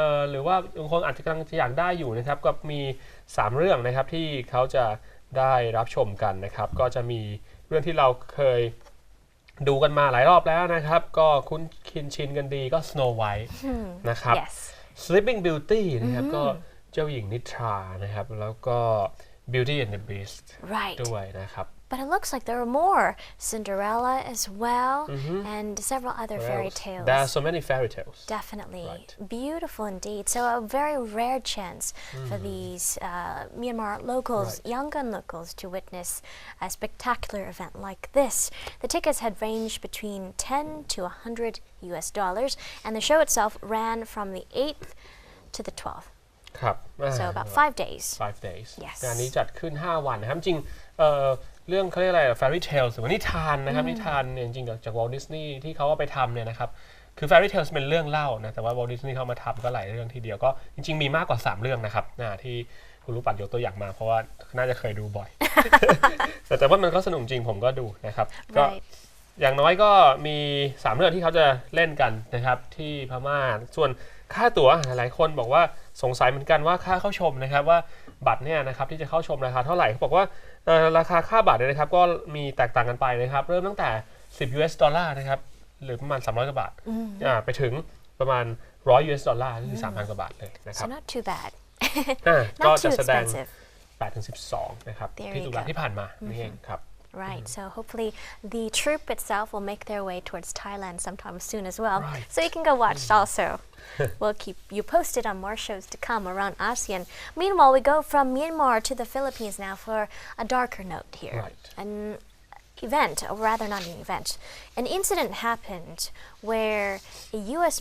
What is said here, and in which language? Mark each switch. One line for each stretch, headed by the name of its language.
Thai: หรือว่าบางคนอาจจะกำลังอยากได้อยู่นะครับก็มี3เรื่องนะครับที่เขาจะได้รับชมกันนะครับก็จะมีเรื่องที่เราเคยดูกันมาหลายรอบแล้วนะครับก็คุ้นชินกันดีก็ Snow White นะครับ Sleeping Beauty นะครับก็เจ้าหญิงนิทรานะครับแล้วก็ Beauty and the Beast ด้วยนะครับ
English: But it looks like there are more. Cinderella as well, and several other fairy tales. There are so many fairy tales. Definitely. Beautiful indeed. So a very rare chance for these Myanmar locals, Yangon locals, to witness a spectacular event like this. The tickets had ranged between $10 to $100, and the show itself ran from the 8th to the 12th.
Thai: ครับ
English: So about 5 days. 5 days. Yes.
Thai: งานนี้จัดขึ้น5วันนะครับจริงเรื่องเขาเรียกอะไร fairy tales หรือว่านิทานนะครับนิทานเนี่ยจริงๆจาก Walt Disney ที่เขาเอาไปทำเนี่ยนะครับคือ fairy tales เป็นเรื่องเล่านะแต่ว่า Walt Disney เขามาทำก็หลายเรื่องทีเดียวก็จริงๆมีมากกว่า3เรื่องนะครับที่คุณรู้ปัดยกตัวอย่างมาเพราะว่าน่าจะเคยดูบ่อย แต่ว่ามันก็สนุกจริงผมก็ดูนะครับก็อย่างน้อยก็มี3เรื่องที่เขาจะเล่นกันนะครับที่พม่าส่วนค่าตั๋วหลายคนบอกว่าสงสัยเหมือนกันว่าค่าเข้าชมนะครับว่าบัตรเนี่ยนะครับที่จะเข้าชมราคาเท่าไหร่เขาบอกว่าราคาค่าบัตรเนี่ยนะครับก็มีแตกต่างกันไปนะครับเริ่มตั้งแต่$10นะครับหรือประมาณ300 กว่าบาทไปถึงประมาณ$100ก็คือ 3,000 กว่าบาทเลยนะครับ
English: So not too bad
Thai: ก็จะแสดง8 ถึง 12นะครับที่ตุลาที่ผ่านมานี่เองครับ
English: Right, so hopefully the troupe itself will make their way towards Thailand sometime soon as well. So you can go watch also. We'll keep you posted on more shows to come around ASEAN. Meanwhile, we go from Myanmar to the Philippines now for a darker note here. An event, or rather not an event, an incident happened where a U.S.